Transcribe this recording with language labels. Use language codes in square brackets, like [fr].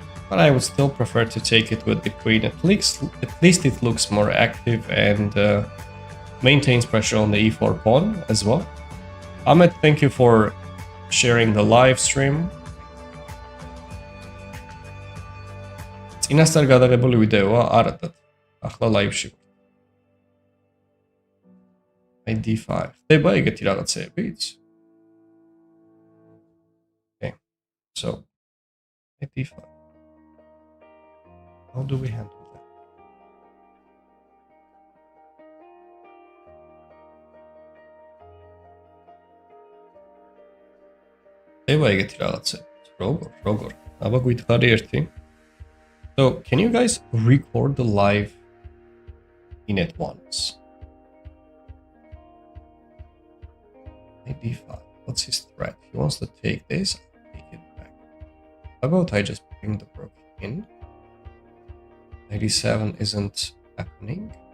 [en] But I would still prefer to take it with the queen. At least it looks more active and maintains pressure on the e4 pawn as well. Ahmed, thank you for sharing the live stream. [ka] წინასწარ გადაღებული ვიდეოა, არადად. ახლა ლაივში. აი d5. ხდება ეგეთი რაღაცეებიც? [en] Okay. So, d5. How do we handle that? [ka] ხდება ეგეთი რაღაცეებიც. როგორ? აბა გვითხარი ერთი. [en] So, can you guys record the live in at once? d5. What's his threat? He wants to take this. I'll take it back. How about I just bring the rook in? 97 isn't happening.